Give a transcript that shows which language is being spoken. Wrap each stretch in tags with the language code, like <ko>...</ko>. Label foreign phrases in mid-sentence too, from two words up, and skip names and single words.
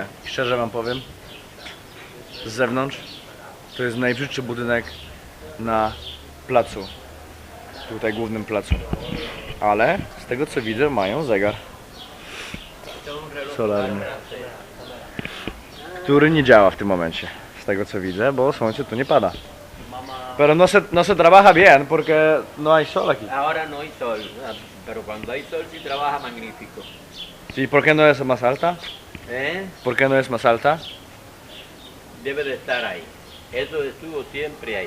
<pl>Szczerze wam powiem, z zewnątrz to jest najbrzydszy budynek na placu. Tutaj głównym placu. Ale z tego co widzę, mają zegar solarny, który nie działa w tym momencie, z tego co widzę, bo słońce tu nie pada.</pl> <es>Pero no se trabaja bien porque no hay sol aquí. Ahora no hay sol, pero cuando hay sol sí trabaja magnífico. ¿Y por qué no es más alta? ¿Por qué no es más alta? Debe de estar ahí. Eso estuvo siempre ahí.</es>